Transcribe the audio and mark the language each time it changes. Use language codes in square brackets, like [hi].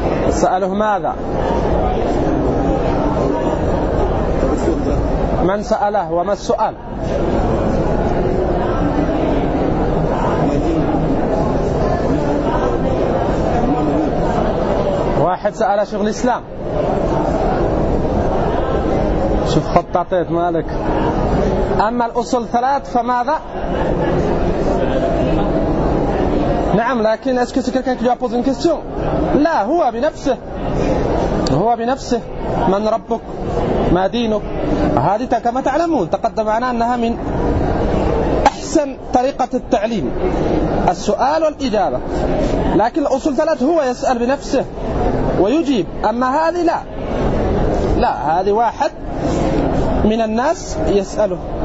[ar] سأله ماذا؟ من سأله وما السؤال؟ واحد سأل شيخ الإسلام. شوف خططت مالك. أما الأصول ثلاث فماذا؟ نعم، لكن [fr] est-ce que c'est quelqu'un qui lui a posé une question؟ [ar] لا، هو بنفسه. من ربك؟ ما دينك؟ هذه كما تعلمون تقدم معنا أنها من أحسن طريقة التعليم، السؤال والإجابة. لكن الأصول ثلاث هو يسأل بنفسه ويجيب، أما هذه لا، هذه واحد من الناس يسأله.